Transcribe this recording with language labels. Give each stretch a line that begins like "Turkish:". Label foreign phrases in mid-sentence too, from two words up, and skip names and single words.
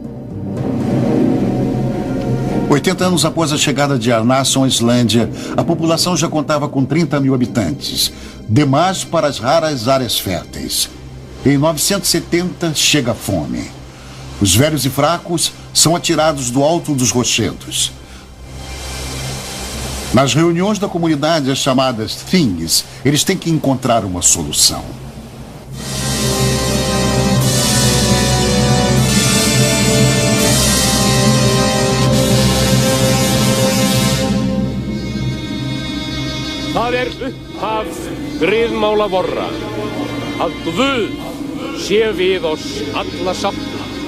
Portuguese: 80 anos após a chegada de Arnason à Islândia, a população já contava com 30 mil habitantes, demais para as raras áreas férteis. Em 970, chega a fome. Os velhos e fracos são atirados do alto dos rochedos. Nas reuniões da comunidade, as chamadas things, eles têm que encontrar uma solução.
Icelandic: Það upphaf griðmála vorra, að Guð sé við oss alla sátta.